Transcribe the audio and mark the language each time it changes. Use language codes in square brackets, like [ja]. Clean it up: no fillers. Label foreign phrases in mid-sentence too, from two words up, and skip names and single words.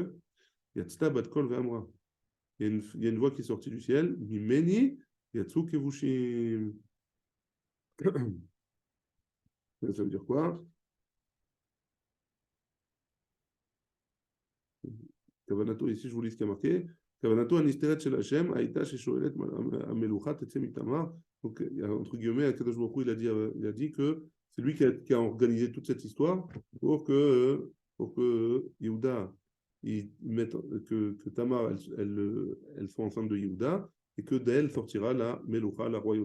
[fr] Il y a une voix qui est sortie du ciel. [he] ממני יצאו כבושים. [fr] Ça veut dire quoi? Kavanato, ici je vous lis ce qui a marqué. [he] כוונתו הנסתרת של השם הייתה ששואלת המלוכה תצא מתמר. [fr] Donc, entre guillemets, [he] הקדוש ברוך הוא, [fr] il a dit que c'est lui qui a organisé toute cette histoire pour que Yehuda, que Tamar, elle soit enceinte de Yehuda et que d'elle sortira la Melucha, la royauté.